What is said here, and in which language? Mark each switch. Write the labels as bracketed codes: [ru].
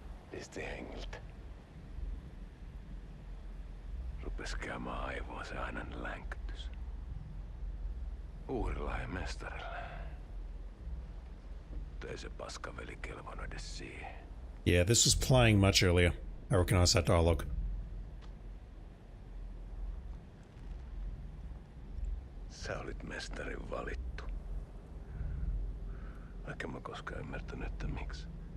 [fi] Pisti hengiltä. Rupes käymään aivoon se ainainen länkytys. Uhrilla ja mestarille. Mutta ei se paskaveli kelvannut edes siihen. [en] Yeah, this was playing much earlier. I recognize that dialogue. [fi] Sä olit mestarin valittu. Vaikka mä koskaan ymmärtänyt, että miksi.